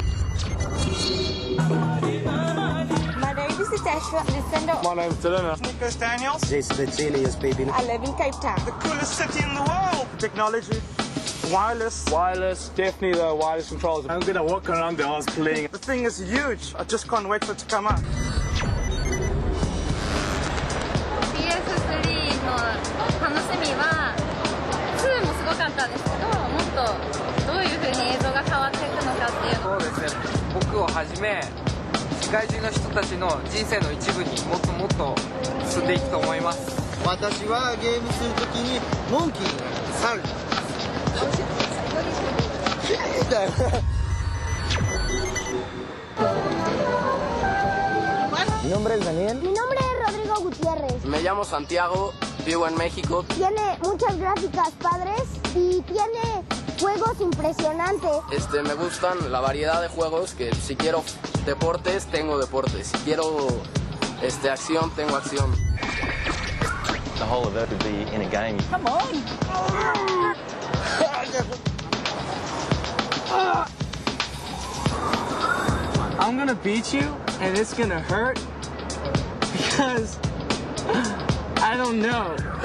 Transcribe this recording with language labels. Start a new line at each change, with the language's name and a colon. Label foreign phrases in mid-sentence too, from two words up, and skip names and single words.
English: My name is Natasha. My name's Dylan. Nicholas Daniels. Jason Vitselius, baby. I live in Cape Town. The coolest city in the world. Technology. Wireless. Wireless, definitely the wireless controls. I'm gonna walk around the house playing. The thing is huge. I just can't wait for it to come out.
Japanese: PS3 の楽しみは2もすごかったんですけど、もっとどういう風に映像が変わっていくのかっていう。そうですね。僕をはじめ世界中の人たちの人生の一部にもっともっと進んでいくと思います。私はゲームするときにモンキーに猿に。
Spanish: Mi nombre es Daniel. Mi nombre es Rodrigo Gutiérrez. Me llamo Santiago, vivo en México. Tiene muchas gráficas padres y tiene juegos impresionantes. Me gustan la variedad de juegos que si quiero deportes, tengo deportes. Si quiero acción, tengo acción.
English: The whole of it would be in a game. Come on! I'm gonna beat you, and it's gonna hurt because I don't know.